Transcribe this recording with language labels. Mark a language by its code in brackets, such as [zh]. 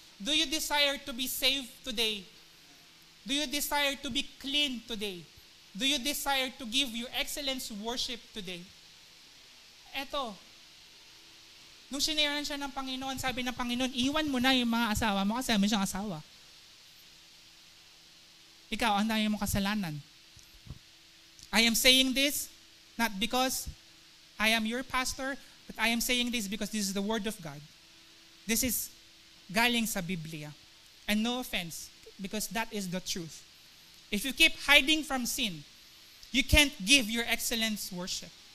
[en] Do you desire to be saved today? Do you desire to be clean today? Do you desire to give your excellence worship today? [tl] Eto, nung sinayaran siya ng Panginoon, sabi ng Panginoon, iwan mo na yung mga asawa mo kasi may siyang asawa. Ikaw, ang dami mong kasalanan. [en] I am saying this not because I am your pastor, but I am saying this because this is the Word of God. This is [tl] galing sa Biblia. [en] And no offense, because that is the truth. If you keep hiding from sin, you can't give your excellence worship.